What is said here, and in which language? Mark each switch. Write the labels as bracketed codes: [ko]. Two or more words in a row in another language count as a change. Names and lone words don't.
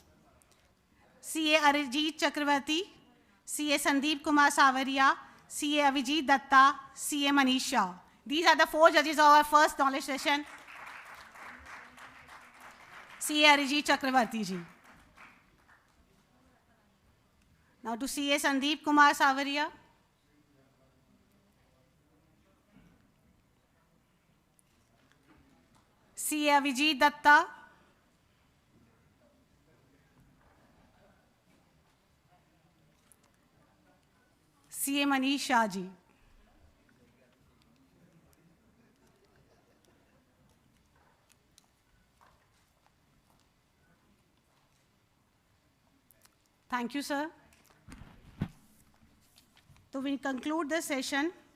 [en] CA Arijit Chakrabarti, CA Sandeep Kumar Savaria, CA Avijit Datta, CA Manisha. These are the 4 judges of our first knowledge session. CA Arijit Chakrabarti ji. Now to CA Sandeep Kumar Savaria. CA Avijit Datta. CA Manisha ji. Thank you, sir. So we conclude this session.